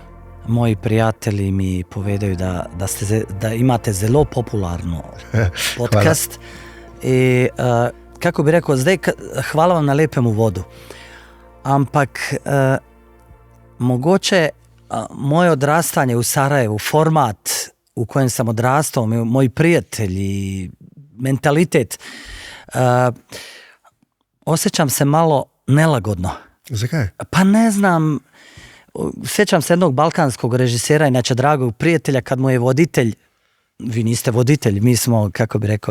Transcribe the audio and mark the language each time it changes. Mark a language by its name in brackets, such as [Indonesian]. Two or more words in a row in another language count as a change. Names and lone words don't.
[Slovenian] Moji prijatelji mi povedaju da imate zelo popularno podcast. [Croatian] I kako bi rekao, [Slovenian] zdaj hvala vam na lepem uvodu, ampak mogoče [Croatian] moje odrastanje u Sarajevu, format u kojem sam odrastao, moji prijatelji, mentalitet, osjećam se malo nelagodno. [Slovenian] Zakaj? [Croatian] Pa ne znam, sjećam se jednog balkanskog režisera, inače dragog prijatelja, kad mu je voditelj, vi niste voditelj, mi smo, kako bi rekao,